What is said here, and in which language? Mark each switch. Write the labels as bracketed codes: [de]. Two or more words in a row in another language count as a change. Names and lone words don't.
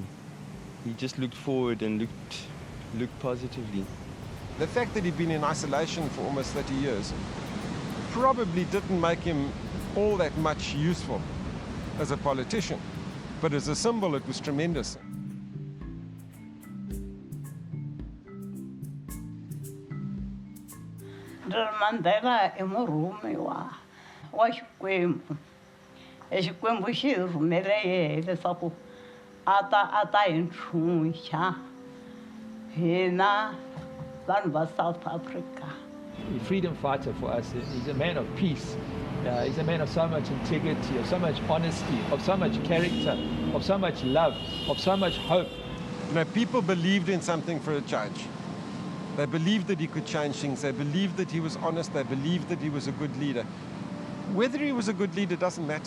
[en] He just looked forward and looked positively. The fact that he'd been in isolation for almost 30 years probably didn't make him all that much useful as a politician, but as a symbol it was tremendous. [ts] Mandela é murhumi wa Xikwembu. Xikwembu xi rhumele yena leswaku a ta hi ntlhuntlha hina vanhu va South Africa. [en] A freedom fighter for us. He's a man of peace. He's a man of so much integrity, of so much honesty, of so much character, of so much love, of so much hope. You know, people believed in something for a change. They believed that he could change things. They believed that he was honest. They believed that he was a good leader. Whether he was a good leader doesn't matter.